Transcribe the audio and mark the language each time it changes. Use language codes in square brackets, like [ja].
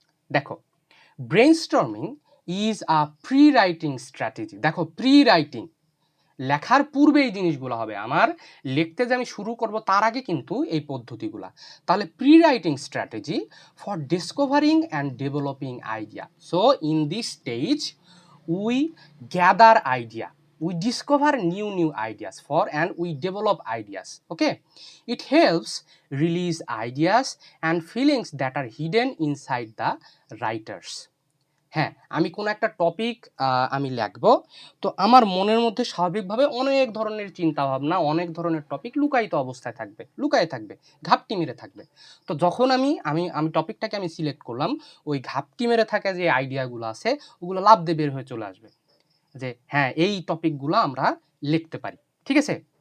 [bn] দেখো, [en] Brainstorming is a pre writing strategy. [bn] দেখো, pre writing, লেখার পূর্বে এই জিনিসগুলো হবে, আমার লিখতে যে আমি শুরু করব তার আগে কিন্তু এই পদ্ধতিগুলা। তাহলে [en] Pre writing strategy for discovering and developing idea. So in this stage we gather idea, we discover new ideas and we develop ideas. Okay, it helps release ideas and feelings that are hidden inside the writers. [bn] হ্যাঁ, আমি কোনো একটা topic আমি লিখবো, তো আমার মনের মধ্যে স্বাভাবিকভাবে অনেক ধরনের চিন্তাভাবনা, অনেক ধরনের টপিক লুকায়িত অবস্থায় থাকবে, লুকায়ে থাকবে, ঘাপটি মেরে থাকবে। তো যখন আমি টপিকটাকে আমি সিলেক্ট করলাম, ওই ঘাপটি মেরে থাকা যে আইডিয়াগুলো আছে, ওগুলো লাফ দিয়ে বের হয়ে চলে আসবে, যে হ্যাঁ, এই টপিকগুলো আমরা লিখতে পারি। ঠিক আছে?